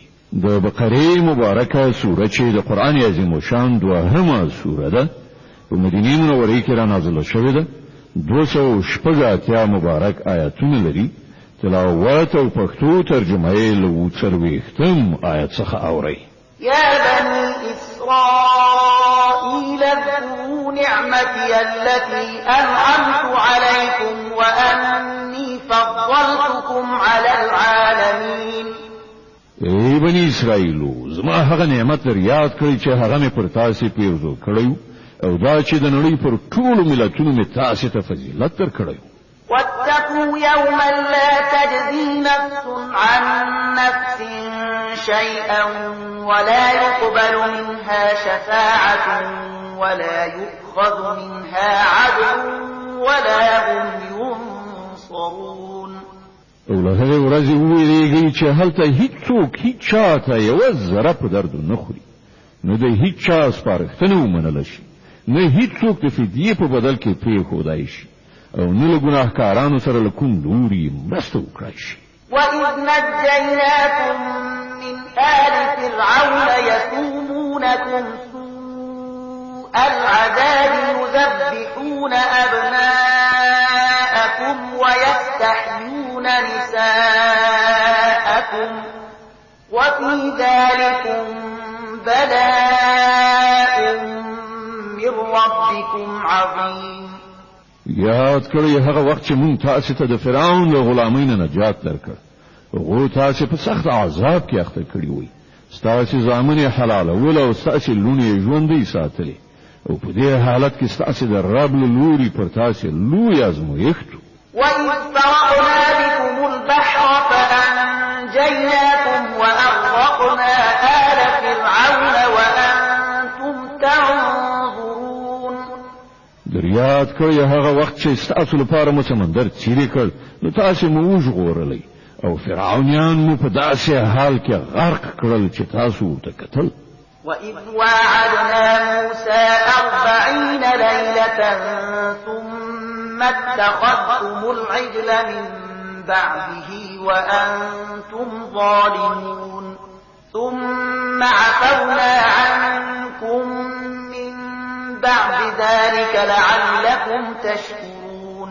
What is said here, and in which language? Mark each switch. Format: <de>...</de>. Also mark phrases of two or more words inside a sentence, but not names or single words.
<ps>د بقره مبارکه سوره چې د قران عظیم شان دوهمه سوره ده په مدینه منوره کې را نازله شوې ده. 280 مبارک آیاتونه لري. تلاوت او پښتو ترجمه یې له 40 آیت څخه اوري.</ps> <ar>يا بني إسرائيل اذكروا نعمتي التي أنعمت عليكم وأني فضلتكم على العالمين.</ar> <ps>ای بني اسرائیلو زما هغه نعمت در یاد کړئ چې هغه مې پر تاسو پیرزو کړی او دا چې د نړۍ پر ټولو ملتونو مې تاسو ته فضیلت درکړی.</ps> <ar>واتقوا يوما لا تجزي نفس عن نفس شيئا ولا يقبل منها شفاعة ولا يؤخذ منها عدل ولا هم ينصرون.</ar> <ps>او له هغه ورځې ویریږي چې هلته هیڅوک هیڅ چاته یو ذره په درد نه خوري، نو د هیڅ چا سپارښتنه ومنل شي، نه هیڅوک د فدیې په بدل کې پرېښودای شي او نه له ګناهکارانو سره له کوم لوري مرسته وکړای شي.</ps> <ar>وَإِذْ نَجَّيْنَاكُمْ مِنْ آلِ فِرْعَوْنَ يَسُومُونَكُمْ سُوءَ الْعَذَابِ يُذَبِّحُونَ أَبْنَاءَكُمْ وَيَسْتَحْيُونَ نِسَاءَكُمْ وَفِي ذَلِكُمْ بَلَاءٌ مِّن رَّبِّكُمْ عَظِيمٌ.</ar> <ps>یاد کړئ هغه وخت چې مونږ تاسو ته د فرعون له غلامۍ نه نجات درکړ. هغه تاسو په سخت عذاب کې اخته کړی وي. تاسو ځامن حلال او تاسو لونی ژوندۍ ساتلې او په دې حالت کې تاسو د رب له لوري پر تاسو لوی ازمایښت.</ps> <ar>وَإِذْ فَرَقْنَا بِكُمُ الْبَحْرَ فَأَنْجَيْنَاكُمْ وَأَغْرَقْنَا آلَ فِرْعَوْنَ وَأَنْتُمْ تَنظُرُونَ.</ar> <ps>یاد کړئ هغه وخت چې تاسو لپاره مو سمندر چیرې کړ، نو تاسو مو وژغورلې او فرعونیان مو په داسې حال کې غرق کړل چې تاسو ورته کتل.</ps> <ar>وَإِذْ وَاعَدْنَا مُوسَى 40 لَيْلَةً ثُمَّ اتَّخَذْتُمُ الْعِجْلَ مِنْ بَعْدِهِ وَأَنْتُمْ ظَالِمُونَ ثُمَّ عَفَوْنَا عَنْكُمْ مِنْ بَعْدِ ذَلِكَ لَعَلَّكُمْ تَشْكُرُونَ.</ar>